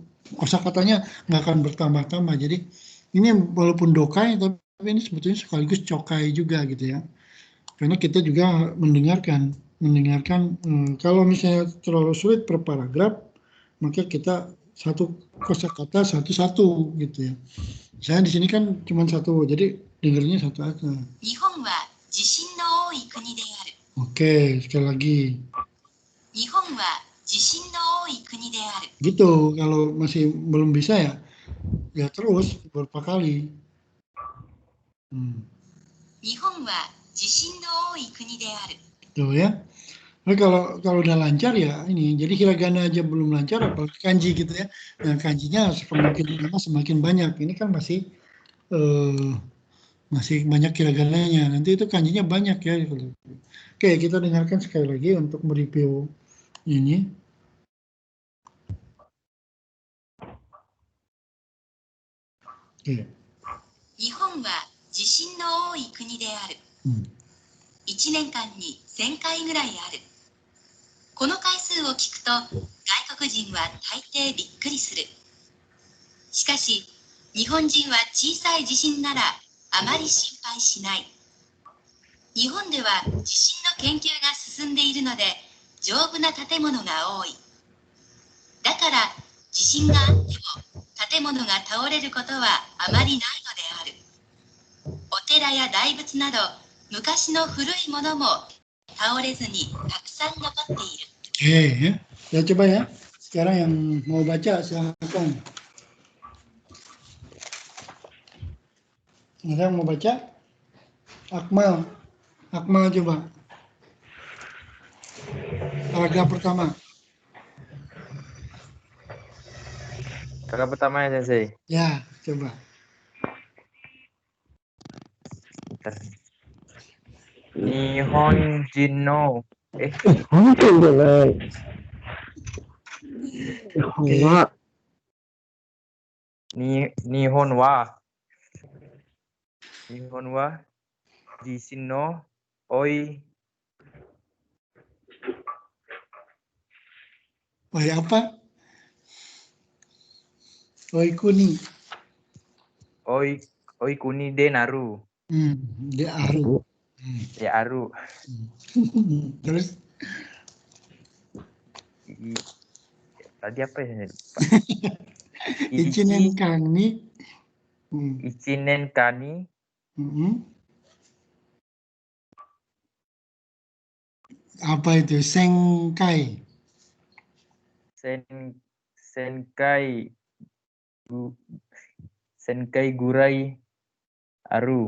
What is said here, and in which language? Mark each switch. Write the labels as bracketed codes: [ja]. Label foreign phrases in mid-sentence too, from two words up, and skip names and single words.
[id] Kosakatanya nggak akan bertambah-tambah. Jadi ini walaupun dokai, tapi ini sebetulnya sekaligus cokai juga gitu ya. Karena kita juga mendengarkan kalau misalnya terlalu sulit per paragraf, maka kita satu kosakata satu-satu gitu ya. Saya di sini kan cuma satu, jadi dengarnya satu aja. [ja] 日本は地震の多い国である. [id] Oke, sekali lagi. [ja] 日本は地震の多い国である. [id] Gitu, kalau masih belum bisa ya terus beberapa kali. [ja] 日本は地震の多い国である. [id] Tuh ya. Nah, kalau udah lancar ya ini, jadi hiragana aja belum lancar, apalagi kanji gitu ya. Nah, kanjinya semakin lama semakin banyak. Ini kan masih banyak hiragananya. Nanti itu kanjinya banyak ya. Oke, kita dengarkan sekali lagi untuk mereview ini. Oke. [ja] 日本は地震の多い国である. 1年間に1000回ぐらいある。この回数を聞くと外国人は大抵びっくりする。しかし日本人は小さい地震ならあまり心配しない。日本では地震の研究が進んでいるので丈夫な建物が多い。だから地震があっても建物が倒れることはあまりないのである。お寺や大仏など昔の古いものも倒れずにたくさん残っている。 [id] Oke, ya coba ya. Sekarang yang mau baca silakan. Ada yang mau baca? Akmal coba. Paragraf pertama. Kakak pertama ya, Sensei. Ya, coba. Bentar. [ja] 日本人の. 日本は地震の多い. [id] Oi apa? [ja] 多い国. 多い国でなる. である. [id] Ya aru. Terus Tadi apa ya? [ja] 一年間に. 一年間に. [id] Apa itu? [ja] 千回. 千回ぐらいある.